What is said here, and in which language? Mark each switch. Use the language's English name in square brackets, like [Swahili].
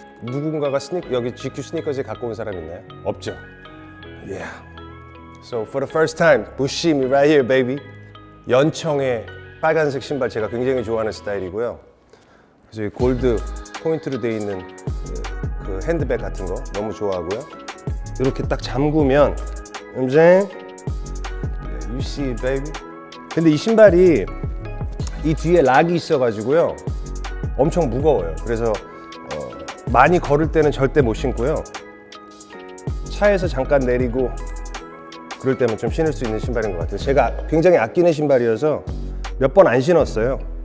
[Korean] 누군가가 여기 GQ 스니커즈에 갖고 온 사람 있나요? 없죠? [English] Yeah. So for the first time, [Korean] 부심이 [English] right here, baby. [Korean] 연청의 빨간색 신발 제가 굉장히 좋아하는 스타일이고요. 그래서 이 골드 포인트로 되어 있는 그 핸드백 같은 거 너무 좋아하고요. 이렇게 딱 잠그면 [English] You see it, baby. [Korean] 근데 이 신발이 이 뒤에 락이 있어가지고요 엄청 무거워요. 그래서 많이 걸을 때는 절대 못 신고요. 차에서 잠깐 내리고 그럴 때면 좀 신을 수 있는 신발인 것 같아요. 제가 굉장히 아끼는 신발이어서 몇 번 안 신었어요.